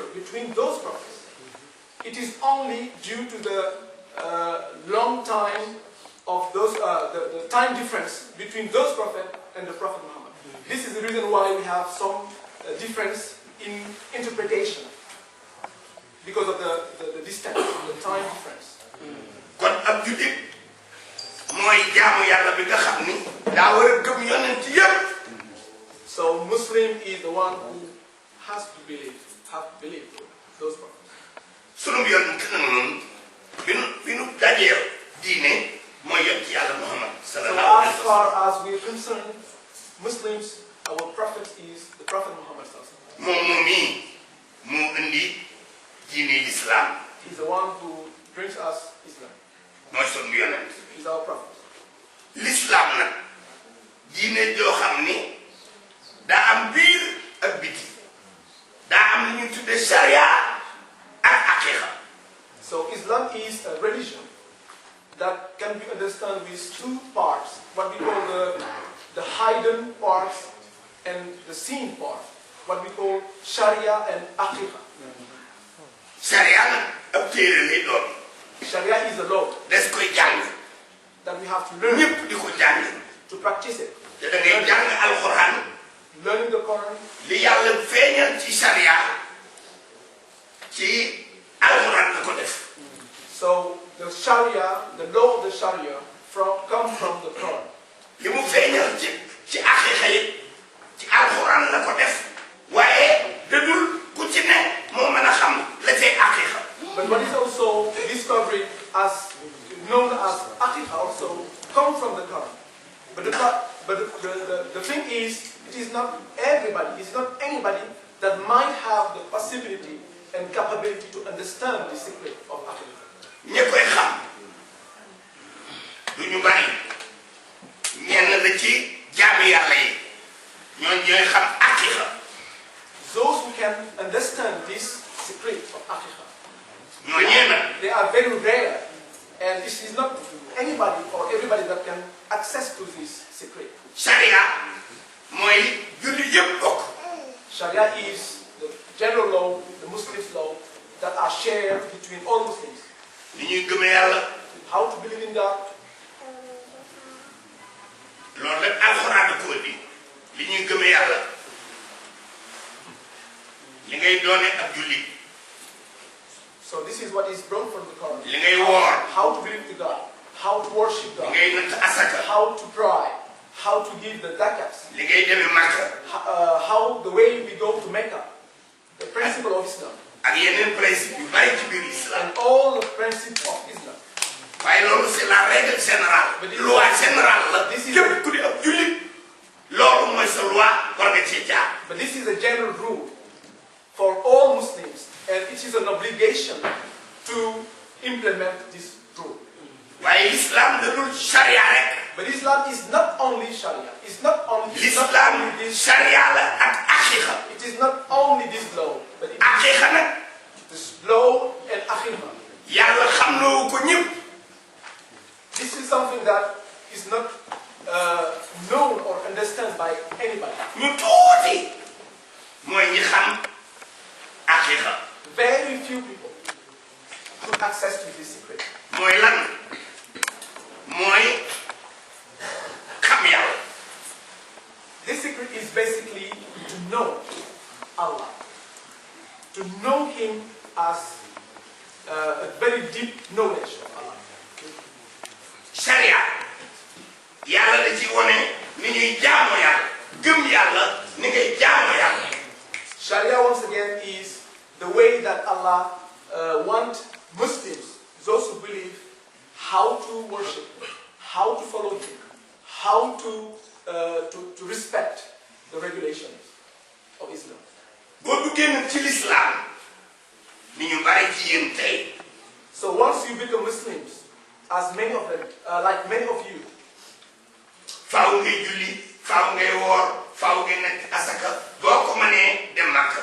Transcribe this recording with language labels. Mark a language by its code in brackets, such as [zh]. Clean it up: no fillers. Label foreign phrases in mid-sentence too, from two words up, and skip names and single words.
[en] between those prophets, it is only due to the long time of those, the time difference between those prophets and the Prophet Muhammad. This is the reason why we have some difference in interpretation, because of the distance, the time difference. [wo] kon ab jullit mooy jaamu yàlla bi nga xam ni daa war a gëm yonent yépp. [en] So Muslim is the one who has to believe those prophets. [wo] sunu yonent nag noonu bi nu dajee diine mooy yonent yàlla Muhammad [en] So [ar] صلى الله عليه [en] as [ar] وسلم. [en] far as we are concerned, Muslims, our prophet is the Prophet Muhammad [ar] صلى الله عليه وسلم. [wo] moom mii moo indi diine l'islam. [en] He's the one who brings us Islam. [wo] mooy sunu yonent. [en] He's our prophet. [wo] l'islam nag diine joo xam ni daa am biir ak biti daa am li ñu tudde sharia ak aqiqa. [en] So Islam is a religion that can be understood with two parts, what we call the hidden parts and the seen part, what we call Sharia and Aqiqa. [wo] sharia nag ab téere lay doon. [en] Sharia is a law [wo] des koy jàng [en] that we have to learn [wo] ñëpp di ko jàng [en] to practice it. [wo] te da ngay jàng alxuraan [en] Learning the Quran, [wo] li yàlla feeñal ci sharia ci alxuraan la ko def. [en] so the Sharia, the law of the Sharia comes from the Quran. [wo] li mu feeñal ci aqiqa yi ci alxuraan la ko def waaye dadul ku ci ne moo mën a xam la cay aqiqa. [en] But what is also discovered as known as Aqiqa also comes from the Quran. But the thing is, it is not everybody, it's not anybody that might have the possibility and capability to understand the secret of Aqiqa. [wo] ñi koy xam du ñu bari ñenn la ci jaami yàlla yi ñooy xam aqiqa. [en] Those who can understand this secret of Aqiqa, [wo] ñooñee nag [en] they are very rare, and this is not anybody or everybody that can access to this secret. [wo] sharia mooy julli yëpp bokk. [en] Sharia is the general law, the Muslims law that are shared between all Muslims. [wo] ni ñuy gëmee yàlla [en] How to believe in God, [wo] loolu rek alxuraan da ko indi li ñuy gëmee yàlla li ngay doone ab julli [en] so this is what is brought from the Quran. [wo] li ngay woor [en] How to believe in God, how to worship [wo] li [en] God, [wo] ngay natt asaka [en] how to pray, how to give the zakats, [wo] li ngay demee Makka [en] how the way we go to Mecca, the principle of Islam, [wo] ak yeneen principe yu bari ci biir islam. [en] and all the principles of Islam. [wo] waaye loolu [fr] c'est [wo] la [fr] règle générale. loi générale la. [wo] képp ku di ab jullit loolu mooy sa loi war nga cee jaar. [en] But this is a general rule for all Muslims, and it is an obligation to implement this rule. [wo] waaye l'islam da dul charia rek. [en] But Islam is not only Sharia. It's not only l'islam this. [wo] charia la ak aqiqa. [en] It is not only this law, but it is [wo] aqiqa nag [en] this law and aqiqa. [wo] yàlla xamloo ko ñëpp. [en] This is something that is not known or understood by anybody. [wo] ñu tuuti mooy ñi xam aqiqa. [en] Very few people have access to this secret. [wo] mooy lan mooy xam yàlla. [en] This secret is basically to know Allah, to know Him as a very deep knowledge of Allah. [wo] sharia yàlla da ci wone ni ñuy jaamoo yàlla gëm yàlla ni ngay jaamoo yàlla. [en] Sharia, once again, is the way that Allah wants Muslims, those who believe, how to worship, how to follow Him, how to respect the regulations of Islam. [wo] boo duggee nag ci l'islam ni ñu bari ci yéen tey [en] So once you become Muslims, as many of them, like many of you, [wo] faaw ngay julli faaw ngay woor faaw ngay nekk asaka boo ko mënee dem Makka.